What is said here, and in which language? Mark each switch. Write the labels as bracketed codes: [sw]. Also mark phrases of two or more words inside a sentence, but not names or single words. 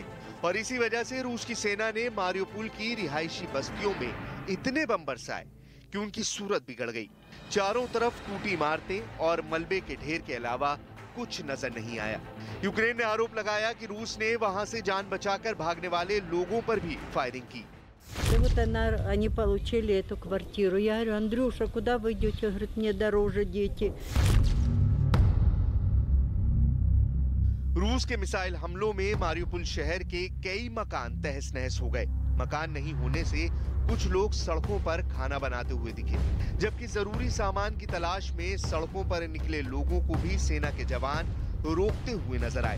[hi] और इसी वजह से रूस की सेना ने मारिउपोल की रिहायशी बस्तियों में इतने बम बरसाए कि उनकी सूरत बिगड़ गई। चारों तरफ टूटी इमारतें और मलबे के ढेर के अलावा कुछ नजर नहीं आया। यूक्रेन ने आरोप लगाया कि रूस ने वहां से जान बचाकर भागने वाले लोगों पर भी फायरिंग की। [ru] Вот они получили эту квартиру. Я говорю: Андрюша, куда вы идете? Он говорит: мне дороже дети. [hi] रूस के मिसाइल हमलों में मारिउपोल शहर के कई मकान तहस नहस हो गए। मकान नहीं होने से कुछ लोग सड़कों पर खाना बनाते हुए दिखे, जबकि जरूरी सामान की तलाश में सड़कों पर निकले लोगों को भी सेना के जवान रोकते हुए नजर आए।